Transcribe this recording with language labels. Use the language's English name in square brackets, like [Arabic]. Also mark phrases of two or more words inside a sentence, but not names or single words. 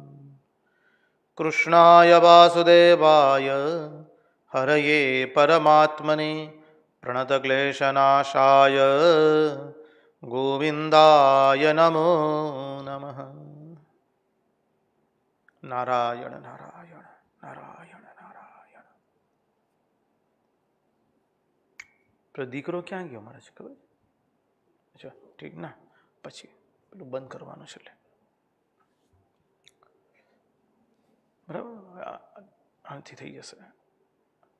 [Sanskrit] कृष्णाय वासुदेवाय हरये परमात्मने प्रणतक्लेशनाशाय गोविंदाय नमो नमः। नारायण नारायण नारायण नारायण। [Gujarati] દીકરો ક્યાં ગયો મારે છે ખબર? અચ્છા ઠીક ના, પછી પેલું બંધ કરવાનું છે એટલે બરાબર આનાથી થઈ જશે.